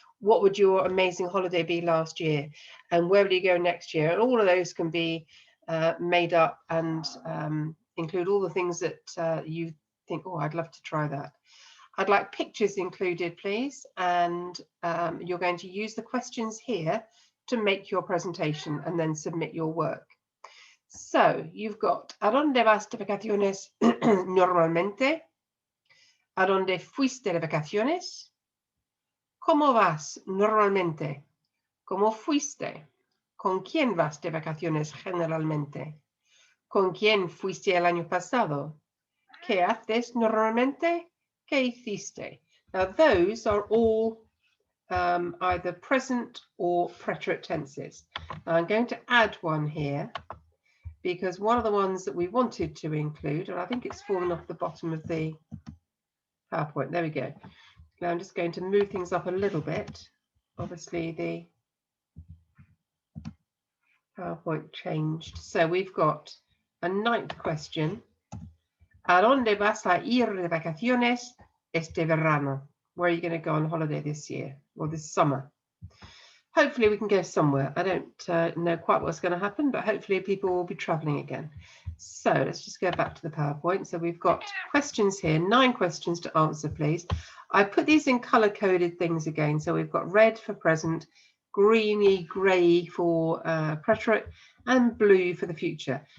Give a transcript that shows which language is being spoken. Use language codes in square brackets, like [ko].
[en] What would your amazing holiday be last year? And where would you go next year? And all of those can be made up and include all the things that you think, oh, I'd love to try that. I'd like pictures included, please. And you're going to use the questions here to make your presentation and then submit your work. So you've got, [es] ¿a dónde vas de vacaciones normalmente? ¿A dónde fuiste de vacaciones? ¿Cómo vas normalmente? ¿Cómo fuiste? ¿Con quién vas de vacaciones generalmente? ¿Con quién fuiste el año pasado? ¿Qué haces normalmente? ¿Qué hiciste? [en] Now those are all either present or preterite tenses. Now I'm going to add one here because one of the ones that we wanted to include, and I think it's fallen off the bottom of the PowerPoint. There we go. Now I'm just going to move things up a little bit. Obviously the PowerPoint changed. So we've got a 9th question. [es] ¿A dónde vas a ir de vacaciones este verano? [en] Where are you going to go on holiday this year or this summer? Hopefully we can go somewhere. I don't know quite what's going to happen, but hopefully people will be traveling again. So let's just go back to the PowerPoint. So we've got questions here, 9 questions to answer, please. I put these in color-coded things again. So we've got red for present, greeny, grey for preterite, and blue for the future.